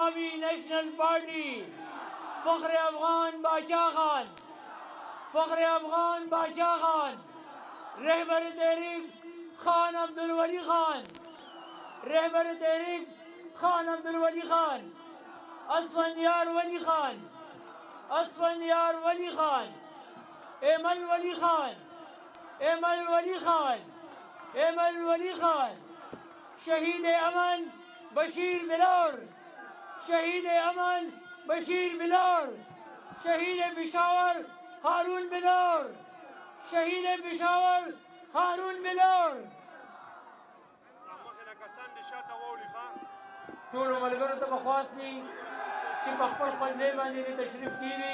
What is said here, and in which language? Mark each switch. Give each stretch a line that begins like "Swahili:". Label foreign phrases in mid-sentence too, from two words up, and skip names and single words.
Urdu: عوامی نیشنل پارٹی فخر افغان بادشاہ خان، فخر افغان بادشاہ خان، رہبر تحریک خان عبدالولی خان، رہبر تحریک خان عبدالولی خان، اسفندیار ولی خان، اسفندیار ولی خان، ایمل ولی خان، ایمل ولی خان، ایمل ولی خان، شہید امن بشیر بلور، شہید امن بشیر بلور، شہید پشاور ہارون بلور، شہید پشاور ہارون بلور.
Pashto: ټولو ملګرو ته به خواست وي چې په خپل خپل ځای باندې دې تشریف کښېني.